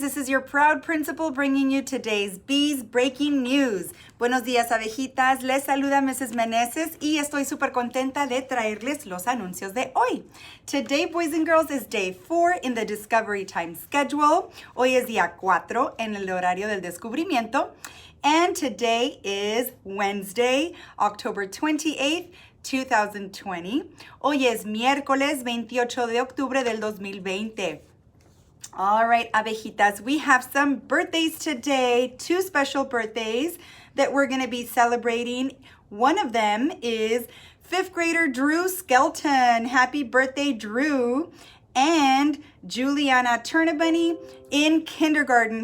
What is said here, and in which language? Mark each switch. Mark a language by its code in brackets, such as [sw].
[en] This is your proud principal bringing you today's Bees Breaking News. [es] Buenos días, abejitas. Les saluda Mrs. Meneses y estoy súper contenta de traerles los anuncios de hoy. [en] Today, boys and girls, is day 4 in the Discovery Time schedule. [es] Hoy es día 4 en el horario del descubrimiento. [en] And today is Wednesday, October 28th, 2020. [es] Hoy es miércoles 28 de octubre del 2020. [en] All right, abejitas, we have some birthdays today, 2 special birthdays that we're going to be celebrating. One of them is 5th grader Drew Skelton. Happy birthday, Drew. And Juliana Turnabunny in kindergarten.